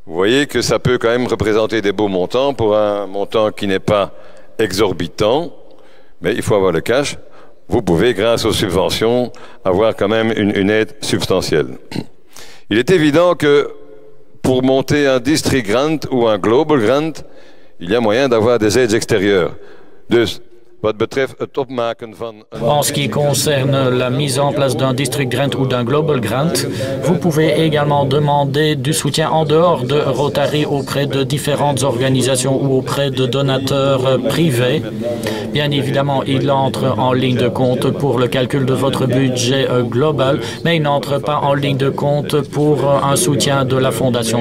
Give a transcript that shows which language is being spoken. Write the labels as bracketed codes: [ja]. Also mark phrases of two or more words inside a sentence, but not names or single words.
[fr] vous voyez que ça peut quand même représenter des beaux montants pour un montant qui n'est pas exorbitant, mais il faut avoir le cash. Vous pouvez, grâce aux subventions, avoir quand même une aide substantielle. Il est évident que pour monter un [en] district grant [fr] ou un [en] global grant, [fr] il y a moyen d'avoir des aides extérieures. [nl] Dus wat betreft het opmaken van [fr] En ce qui concerne la mise en place d'un [en] district grant [fr] ou d'un [en] global grant, [fr] vous pouvez également demander du soutien en dehors de Rotary auprès de différentes organisations ou auprès de donateurs privés. Bien évidemment, il entre en ligne de compte pour le calcul de votre budget global, mais il n'entre pas en ligne de compte pour un soutien de la Fondation.